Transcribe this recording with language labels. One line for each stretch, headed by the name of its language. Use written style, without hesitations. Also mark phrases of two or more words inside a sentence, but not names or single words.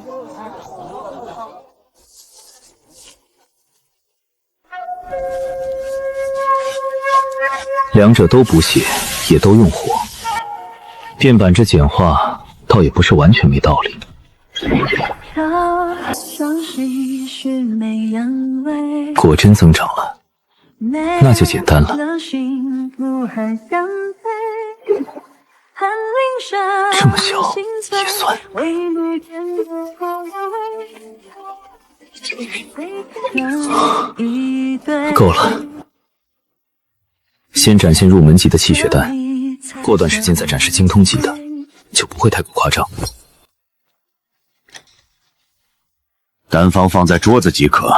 Chinese: 兩者都補血，也都用火，便板這簡化倒也不是完全沒道理。果真增長了，那就簡單了。這麼小也算。夠了。先展現入門級的氣血丹，過段時間再展示精通級的，就不會太過誇張。丹方放在桌子即可。